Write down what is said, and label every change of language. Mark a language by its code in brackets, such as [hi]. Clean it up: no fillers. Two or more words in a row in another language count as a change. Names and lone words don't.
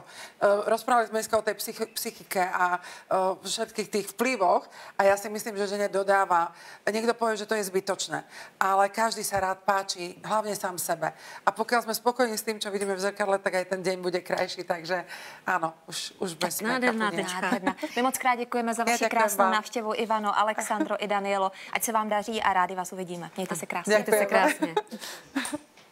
[sk] Rozprávali sme dneska o tej psychike a všetkých tých vplyvoch a ja si myslím, že žene dodáva. Niekto povie, že to je zbytočné, ale každý sa rád páči, hlavne sám sebe. A pokiaľ sme spokojní s tým, čo vidíme v zrkadle, tak aj ten deň bude krajší, takže áno, už bez nádherná tečka. [cs] My moc krát děkujeme za vaši krásnou návštěvu, Ivano, Alexandro i Danielo. Ať se vám daří a rádi vás uvidíme. Mějte se krásně. Mějte se krásně.